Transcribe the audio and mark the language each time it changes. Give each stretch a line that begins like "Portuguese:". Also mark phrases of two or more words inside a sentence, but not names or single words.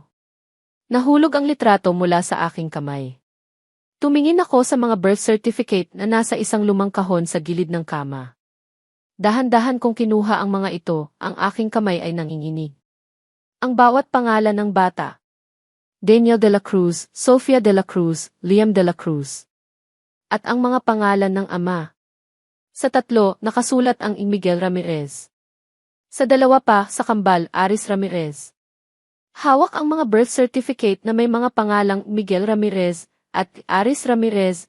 Filipino: Nahulog ang litrato mula sa aking kamay. Tumingin ako sa mga
English: birth certificate
Filipino: na nasa isang lumang kahon sa gilid ng kama. Dahan-dahan kong kinuha ang mga ito, ang aking kamay ay nanginginig. Ang bawat pangalan ng bata. Daniel de la Cruz, Sofia de la Cruz, Liam de la Cruz. At ang mga pangalan ng ama. Sa tatlo, nakasulat ang Miguel Ramirez. Sa dalawa pa, sa kambal, Aris Ramirez. Hawak ang mga
English: birth certificate
Filipino: na may mga pangalang Miguel Ramirez at Aris Ramirez.